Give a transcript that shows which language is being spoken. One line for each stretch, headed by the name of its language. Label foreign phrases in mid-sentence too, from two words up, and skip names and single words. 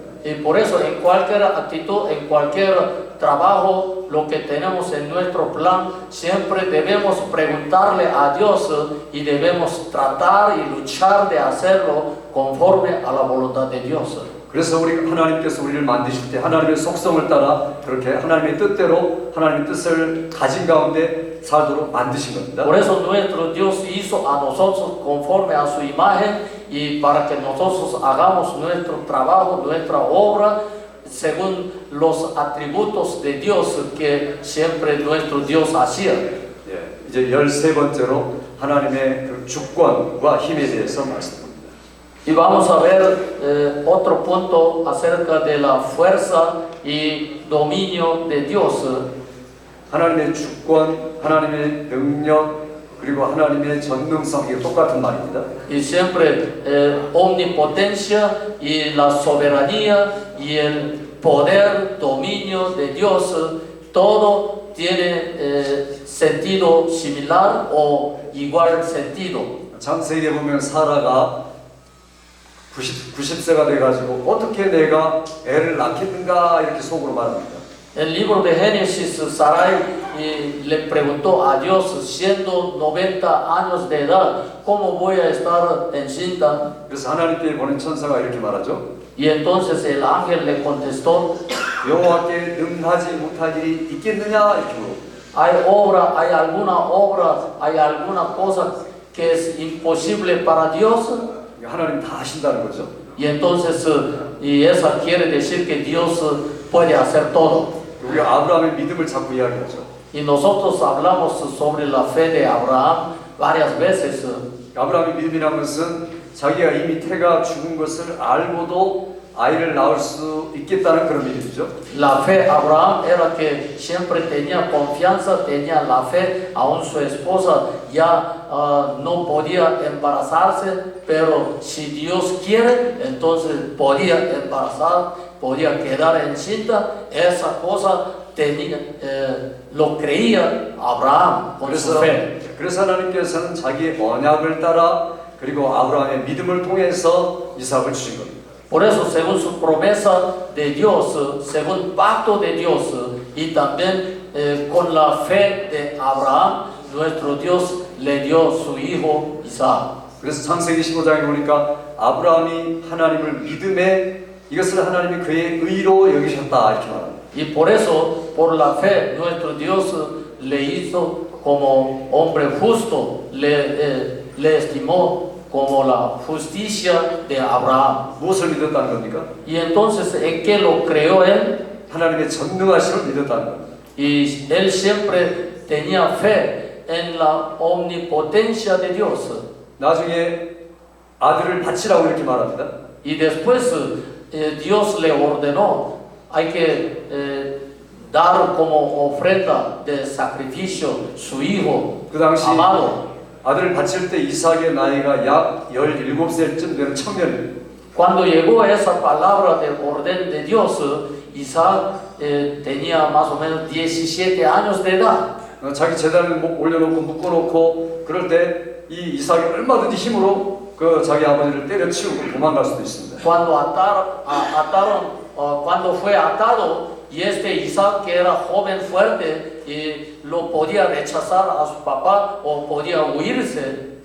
Spanish: Y por eso en cualquier actitud, en cualquier trabajo, lo que tenemos en nuestro plan, siempre debemos preguntarle a Dios y debemos tratar y luchar de hacerlo conforme a la voluntad de Dios.
Korean: 그래서 하나님께서 우리를 만드실 때 하나님의 속성을 따라 그렇게 하나님의 뜻대로 하나님의 뜻을 가진 가운데 살도록 만드신 겁니다.
Spanish: Por eso nuestro Dios hizo a nosotros conforme a su imagen y para que nosotros hagamos nuestro trabajo, nuestra obra según los atributos de Dios que siempre nuestro Dios hacía.
Korean: 예, 이제 13번째로 하나님의 그 주권과 힘에 대해서 말씀드립니다.
Spanish: Y vamos a ver otro punto acerca de la fuerza y dominio de Dios.
Korean: 하나님의 주권, 하나님의 능력, 그리고 하나님의 전능성 이게 똑같은 말입니다.
Spanish: Y siempre omnipotencia y la soberanía y el poder, dominio de Dios, todo tiene sentido similar o igual sentido.
Korean: 창세기에 보면 사라가 90세가 돼가지고 어떻게 내가 애를 낳겠는가 이렇게 속으로 말합니다.
Spanish: El libro de Génesis, Sarai le preguntó a Dios, siendo 90 años de edad, ¿cómo voy a estar encinta?
Korean: 그래서 하나님께 보낸 천사가 이렇게 말하죠.
Spanish: Y entonces el ángel le contestó,
Korean: 여호와께 능하지 못할 일이 있겠느냐 이렇게 물어봅니다.
Spanish: ¿hay alguna obra, hay alguna cosa que es imposible para Dios?
Korean: 하나님 다 하신다는 거죠.
Spanish: Y entonces, y eso quiere decir que Dios puede hacer todo.
Korean: 우리 아브라함의 믿음을 자꾸 이야기하죠.
Spanish: Y nosotros hablamos sobre la fe de Abraham varias veces.
Korean: 아브라함의 믿음이라는 것은 자기가 이미 태가 죽은 것을 알고도 아이를 낳을 수 있겠다는 그런 믿음이죠.
Spanish: La fe de Abraham era que siempre tenía confianza, tenía la fe, aún su esposa ya no podía embarazarse, pero si Dios quiere, entonces podía embarazar, podía quedar encinta. Esa cosa tenía, lo creía Abraham con su fe.
Korean: 그래서 하나님께서는 자기의 언약을 따라 그리고 아브라함의 믿음을 통해서 이삭을 주신 겁니다.
Spanish: Por eso, según su promesa de Dios, según pacto de Dios y también con la fe de Abraham, nuestro Dios le dio su hijo Isaac.
Korean: 그래서 창세기 15장에 보니까 아브라함이 하나님을 믿음에 이것을 하나님이 그의 의로 여기셨다 이렇게 말합니다.
Spanish: Y por eso, por la fe, nuestro Dios le hizo como hombre justo, le estimó como la justicia de Abraham.
Korean: 무엇을 믿었다는 겁니까?
Spanish: Y entonces, ¿en qué lo creó él?
Korean: 하나님의 전능하심을 믿었다는 겁니다.
Spanish: Y él siempre tenía fe en la omnipotencia de Dios.
Korean: 나중에 아들을 바치라고 이렇게 말합니다.
Spanish: Y después Dios le ordenó, hay que dar como ofrenda de sacrificio su hijo
Korean: 그 당시
Spanish: amado.
Korean: 아들을 바칠 때 이삭의 나이가 약 17살쯤 되는 청년입니다.
Spanish: Cuando llegó esa palabra de orden de Dios, Isaac tenía más o menos 17 años de edad.
Korean: 자기 재단을 올려놓고 묶어놓고 그럴 때 이 이삭이 얼마든지 힘으로 그 자기 아버지를 때려치우고 도망갈 수도 있습니다.
Spanish: Cuando fue atado, y este Isaac, que era joven fuerte, y lo podía rechazar a su papá o podía huirse.